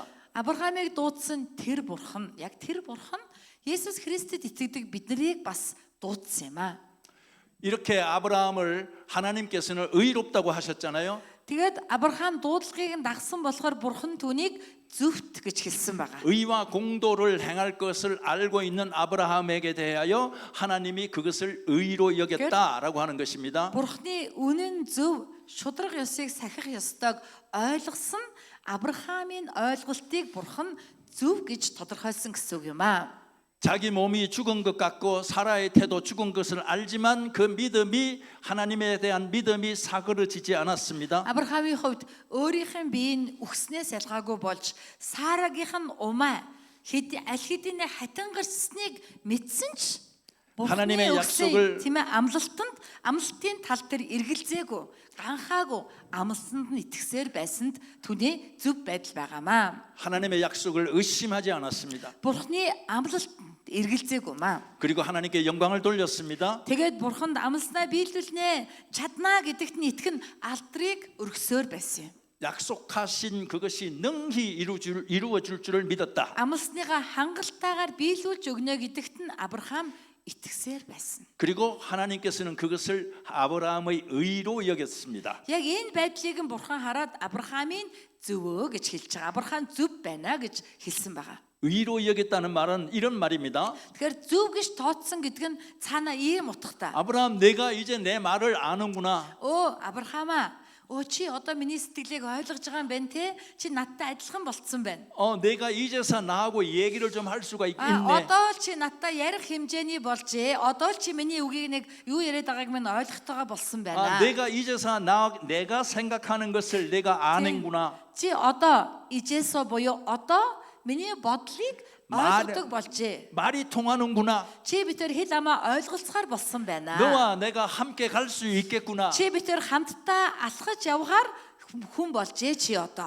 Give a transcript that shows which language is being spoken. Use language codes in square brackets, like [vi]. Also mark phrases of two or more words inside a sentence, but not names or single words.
[mn] Авраамыг дуудсан тэр Бурхан, яг тэр Бурхан Есүс Христэд итгэдэг биднийг бас дуудсан юм аа. [ko] 이렇게 아브라함을 하나님께서는 의롭다고 하셨잖아요. [mn] Тэгээд Авраам дуудлагыг дагсан болохоор Бурхан түүнийг зөвхт гэж хэлсэн байгаа. [ko] 의와 공도를 행할 것을 알고 있는 아브라함에게 대하여 하나님이 그것을 의로 여겼다라고 하는 것입니다. [mn] Бурханы үнэн зөв шударга ёсыг сахих ёстойг ойлгосон Авраамын ойлголтыг Бурхан зөв гэж тодорхойлсон гэсэн үг юм аа. [ko] 자기 몸이 죽은 것 같고 사라의 태도 죽은 것을 알지만 그 믿음이 하나님에 대한 믿음이 사그러지지 않았습니다. [mn] Авраамын хувьд өөрийнх нь биеийг үхснээс ялгаагүй болж Сарагийнх нь умаа аль хэдийн хатан гарсныг мэдсэн ч [ko] 하나님의 약속을 [mn] тийм ээ амлалтын тал дээр эргэлзээгүй ганхаагүй амлалтанд нь итгэсээр байсанд түүний зөв байдал байгаамаа. [ko] 하나님의 약속을 의심하지 않았습니다. [mn] Бурхны амлалт эргэлзээгүй маа. [ko] 그리고 하나님께 영광을 돌렸습니다. [mn] Тэгээд Бурханд амлснаа биелүүлнэ чаднаа гэдэгт нь итгэн алдрыг өргөсөөр байсан юм. [ko] 약속하신 그것이 능히 이루어질 줄을 믿었다. [mn] Амлсныгаа хангалтайгаар биелүүлж өгнө гэдэгт нь Авраам итгэсээр байсан. [ko] 그리고 하나님께서는 그것을 아브라함의 의로 여겼습니다. [mn] Яг энэ байдлыг нь Бурхан хараад Авраамын зөвөө гэж хэлж байгаа. Авраам зөв байна гэж хэлсэн байгаа. [ko] 의로 여겼다는 말은 이런 말입니다. [mn] Тэгэхээр зөв гэж тооцсон гэдэг нь цаана ийм утгатай. [ko] 아브라함 내가 이제 내 말을 아는구나. [mn] Авраамаа чи одоо миний сэтгэлийг ойлгож байгаа юм байна те? Чи надтай адилхан болцсон байна. [ko] 내가 이제서 나하고 얘기를 좀 할 수가 있겠네. [mn] Одоо чи надтай ярих хэмжээний болжээ. Одоо чи миний үгийг нэг юу яриад байгааг минь ойлгохтойгоо болсон байна. [ko] 내가 이제서 내가 생각하는 것을 내가 아는구나. [mn] Чи одоо ижээсөө буюу одоо миний бодлыг ойлгодог болжээ. [ko] 말이 통하는구나. [mn] Чи битэр хэл амаа ойлголцохоор болсон байна. [ko] 너와 내가 함께 갈 수 있겠구나. [mn] Чи битэр хамтдаа алхаж явхаар хүн болжээ чи одоо.